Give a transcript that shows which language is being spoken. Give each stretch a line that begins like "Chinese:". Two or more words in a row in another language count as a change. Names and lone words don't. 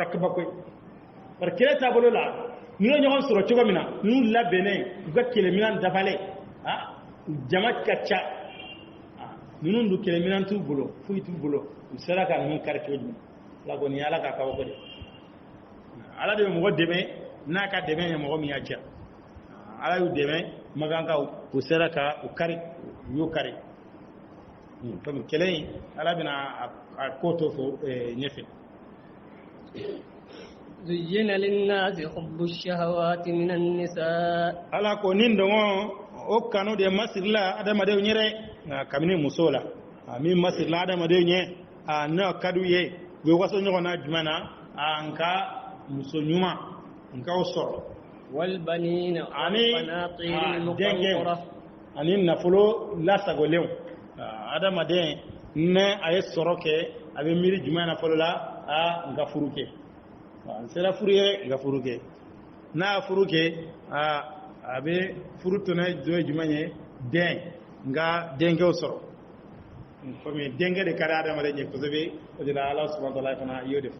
Bambara: kɛra kabako ye bari kɛlɛ taabolo la n'u ye ɲɔgɔn sɔrɔ cogo min na n'u labɛnnen u ka kɛlɛminɛn dafalen jama ka ca ninnu dun kɛlɛminɛn t'u bolo foyi t'u bolo u sera ka ninnu kari cogo jumɛn ala ko nin ye ala ka kabako de ala de bɛ mɔgɔ dɛmɛ n'a ka dɛmɛ ye mɔgɔ min y'a diya ala y'u dɛmɛ magankaw u sera ka u kari u y'u kari comme kɛlɛ in ala bɛna a ko to fo ɲɛfɛ
Arabic: زين للناس حب الشهوات من النساء
Bambara: ala ko nin dɔngɔ o kanu de masirila adamadenw ɲɛ dɛ kabini muso la min masirila adamadenw ɲɛ n'o ka d'u ye u bɛ waso ɲɔgɔn na jumɛn na nka muso ɲuman nka o sɔrɔ
Arabic: والبنين والقناطير المقنطرة
Bambara: ani nafolo lasagolenw adamaden ne a ye sɔrɔ kɛ a bɛ miiri jumɛn na fɔlɔ la nka furu kɛ n sera furu ye nka furu kɛ n'a ye furu kɛ a bɛ furu tɔnɔ dɔ ye jumɛn ye den nka denkɛw sɔrɔ komi denkɛ de ka di adamaden ye kosɛbɛ o de la ala
Arabic: سبحانه وتعالى
Bambara: fana y'o de fɔ